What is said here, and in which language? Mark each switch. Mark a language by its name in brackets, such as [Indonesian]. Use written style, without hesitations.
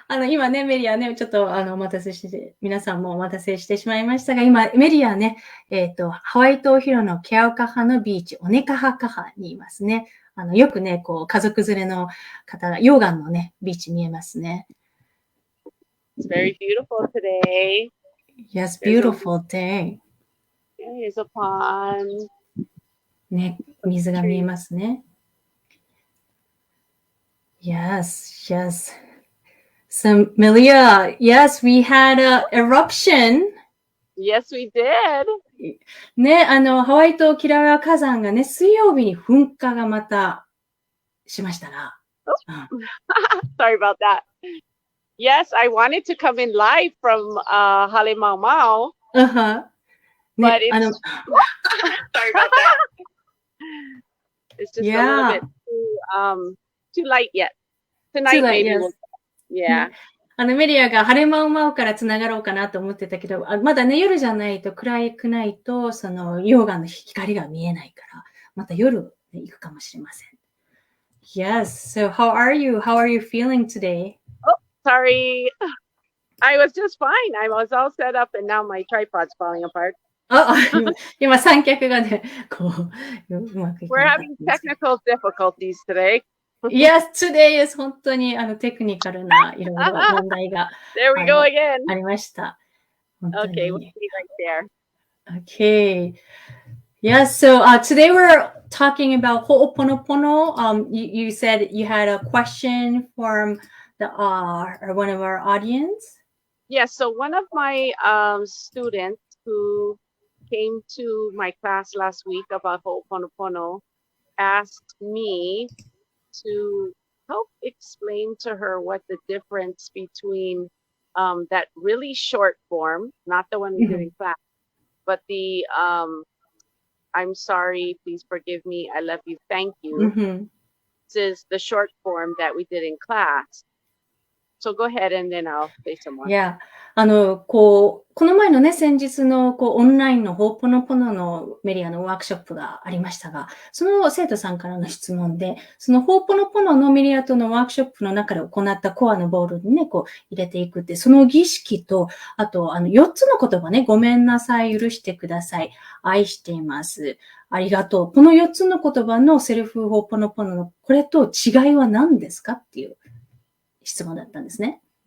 [Japanese] 今ね、メリアね、ちょっとお待たせして、皆さんもお待たせしてしまいましたが、今、メリアね、ハワイ島広のケアオカハのビーチ、オネカハカハにいますね。よくね、こう、家族連れの方が、溶岩のね、ビーチ見えますね。 [English] It's very beautiful today. Yes, beautiful day. There's a pond. [Japanese] ね、水が見えますね。 [English] Yes, yes. So, Melia, yes, we had an eruption. Yes, we did. [Japanese] ね、ハワイ島キラウエア火山がね、水曜日に噴火がまたしましたな。 [English] Sorry about that. Yes, I wanted to come in live from Hale Mau Mau. Uh-huh. But it's sorry about that. It's just a little bit too light yet. Tonight maybe we'll Yeah. [Japanese] メリアが晴れまうまうからつながろうかなと思ってたけど、まだね、夜じゃないと暗くないと、その溶岩の光が見えないから、また夜、ね、行くかもしれません。 [English] Yes, so how are you? How are you feeling today? Oh, sorry. I was just fine. I was all set up and now my tripod's falling apart. [Japanese] 今三脚がね、こう、うまくいかなかった。 [English] We're having technical difficulties today.Yes, today is [Japanese] 本当にテクニカルないろいろ問題が [English] There we go again. [Japanese] ありました。 [English] Okay, we'll be right there. Okay. Yeah, so today we're talking about Ho'oponopono. You said you had a question from one of our audience. Yeah, so one of my students who came to my class last week about Ho'oponopono asked me to help explain to her what the difference between that really short form, not the one we did in class, but the I'm sorry, please forgive me, I love you, thank you. This is the short form that we did in class. So go ahead and then I'll say some more. Yeah. [Japanese] この前のね、先日のオンラインのホーポノポノのメリアのワークショップがありましたが、その生徒さんからの質問で、そのホーポノポノのメリアとのワークショップの中で行ったコアのボールにね、こう入れていくって、その儀式と、あと4つの言葉ね、ごめんなさい、許してください、愛しています、ありがとう。この4つの言葉のセルフホーポノポノのこれと違いは何ですかっていう質問だったんですね。